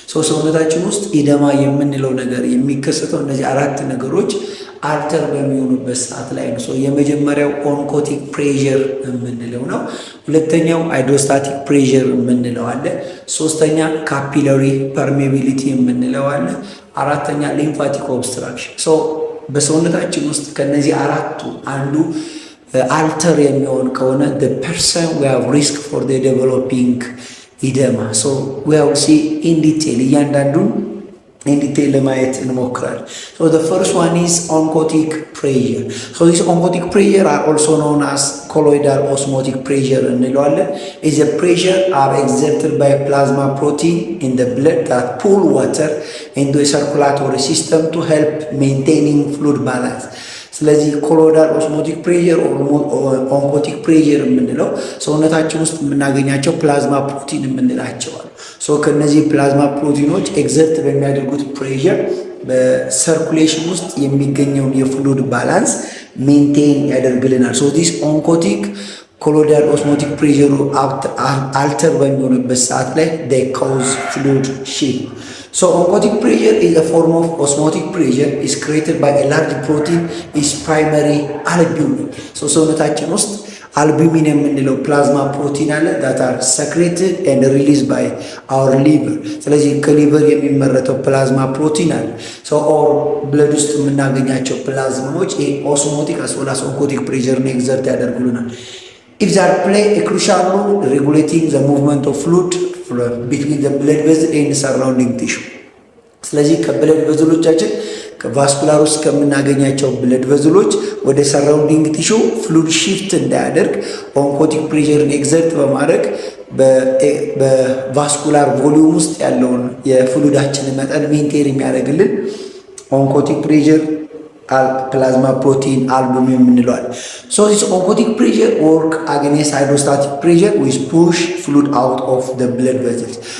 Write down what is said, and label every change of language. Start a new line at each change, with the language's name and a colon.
Amharic: ሰውነታችን ውስጥ ኢደማ የምንለው ነገር የሚከሰተው እነዚህ አራት ነገሮች አልተር በሚሆኑበት ሰዓት ላይ ነው። የመጀመሪያው ኦንኮቲክ ፕሬዠር የምንለው ነው። ሁለተኛው ሃይድሮስታቲክ ፕሬዠር የምንለው አለ። ሶስተኛ ካፒላሪ ፐርሜቢሊቲ የምንለው አለ። አራተኛ ሊምፋቲክ ኦብስትራክሽን። በሰውነታችን ውስጥ ከነዚህ አራቱ አንዱ አልተር የሚሆን ከሆነ
English: the person we have risk for the developing ኢደማ we have see in detail
Amharic: እያንዳንዱን
English: in detail
Amharic: ለማየት እንሞክራለን።
English: The first one is oncotic pressure. This oncotic pressure are also known as colloidal osmotic pressure
Amharic: እንለዋለን.
English: Is a pressure are exerted by plasma protein in the blood that pull water into a circulatory system to help maintaining fluid balance.
Amharic: ስለዚህ ኮሎይዳል ኦስሞቲክ ፕሬዠር ኦንኮቲክ ፕሬዠር የምንለው ሰውነታችን ውስጥ የምናገኛቸው ፕላዝማ ፕሮቲን የምንላቸው አሉ። ከነዚህ ፕላዝማ ፕሮቲኖች ኤግዘርት በሚያደርጉት ፕሬዠር በሰርኩሌሽን ውስጥ የሚገኘውን የፍሉድ ባላንስ ሜንቴን ያደርግልናል። ዲስ ኦንኮቲክ ኮሎይዳል ኦስሞቲክ ፕሬዠሩ አልተር በሚሆንበት ሰዓት ላይ
English: they cause fluid shift. Oncotic pressure is a form of osmotic pressure is created by a large protein is primary albumin.
Amharic: ሰውነታችን ውስጥ አልቡሚን የምንለው ፕላዝማ ፕሮቲን አለ
English: that are secreted and released by our liver.
Amharic: ስለዚህ ከሊቨር የሚመረተው ፕላዝማ ፕሮቲን አለ። ኦር ብለድ ውስጥ የምናገኛቸው ፕላዝማዎች ኦስሞቲክ
English: as well as oncotic pressure
Amharic: ነው ኤግዘርት ያደርጉልናል።
English: If they play a crucial role regulating the movement of fluid between the blood vessel and surrounding tissue.
Amharic: ስለዚህ ከብለድ ቬዝሎቻችን ከቫስኩላር ውስጥ ከምናገኛቸው ብለድ ቬዝሎች ወደ ሰራውንዲንግ ቲሹ ፍሉድ ሺፍት እንዳያደርግ ኦንኮቲክ ፕሬዠርን ኤግዘርት በማድረግ በቫስኩላር ቮሊዩም ውስጥ ያለውን የፍሉዳችንን መጠን ሜንቴን የሚያደርግልን ኦንኮቲክ ፕሬዠር ፕላዝማ ፕሮቲን አልቡሚን የምንለዋል።
English: this oncotic pressure work against hydrostatic pressure which push fluid out of the blood vessels.